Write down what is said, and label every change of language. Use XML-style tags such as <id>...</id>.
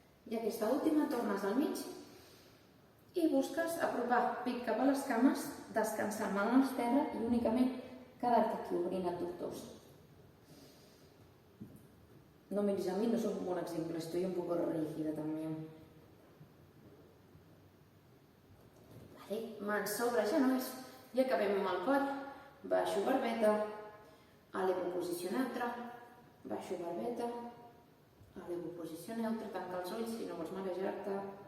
<ca>I aquesta última tornes al mig i busques apropar pit cap a les cames, descansar mà a l'esquerra i únicament quedar-te aquí obrint el tortós.</ca> <es>No miris a mi, no soy un buen ejemplo, estoy un poco rígida también.</es> <ca>Vale, mans sobre genolls i acabem amb el coll. Baixo barbeta, elevo posició neutra, baixo barbeta, elevo posició neutra, tanca els ulls si no vols marejar-te.</ca>